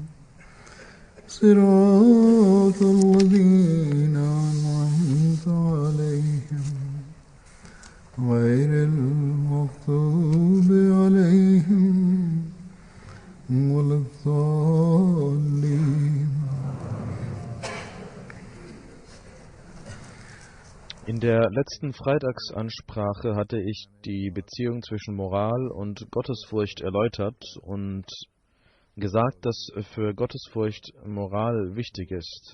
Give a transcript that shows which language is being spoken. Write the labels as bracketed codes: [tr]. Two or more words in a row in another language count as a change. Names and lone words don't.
[ar] صراط الذين أنعمت عليهم غير المغضوب عليهم ولا الضالين. [de] In der letzten Freitagsansprache hatte ich die Beziehung zwischen Moral und Gottesfurcht erläutert und gesagt, dass für Gottesfurcht Moral wichtig ist.